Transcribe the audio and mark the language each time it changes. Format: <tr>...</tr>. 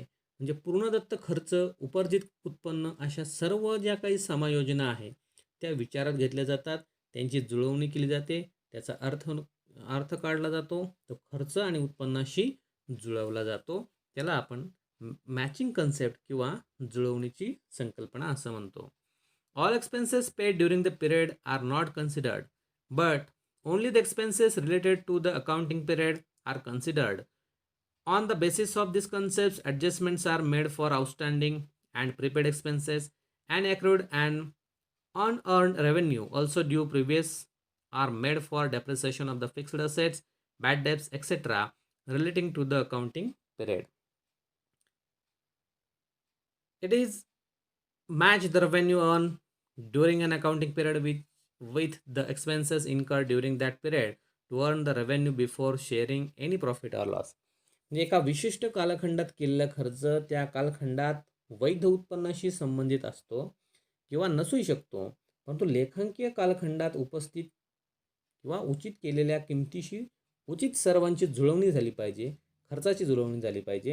<mr>म्हणजे पूर्णदत्त खर्च, उपर्जित उत्पन्न अशा सर्व ज्या काही समायोजना आहे त्या विचारात घेतल्या जातात, त्यांची जुळवणी केली जाते, त्याचा अर्थ काढला जातो, तो खर्च आणि उत्पन्नाशी जुळवला जातो. त्याला आपण मॅचिंग कन्सेप्ट किंवा जुळवणीची संकल्पना असं म्हणतो.</mr> <en>All expenses paid during the period are not considered, but only the expenses related to the accounting period are considered. On the basis of these concepts, adjustments are made for outstanding and prepaid expenses, and accrued and unearned revenue also due previous are made for depreciation of the fixed assets, bad debts, etc. relating to the accounting period. It is match the revenue earned during an accounting period with the expenses incurred during that period to earn the revenue before sharing any profit or loss.</en> <mr>म्हणजे एका विशिष्ट कालखंडात केलेला खर्च त्या कालखंडात वैध उत्पन्नाशी संबंधित असतो किंवा नसूही शकतो, परंतु लेखांकीय कालखंडात उपस्थित किंवा उचित केलेल्या किमतीशी उचित सर्वांची जुळवणी झाली पाहिजे, खर्चाची जुळवणी झाली पाहिजे.</mr>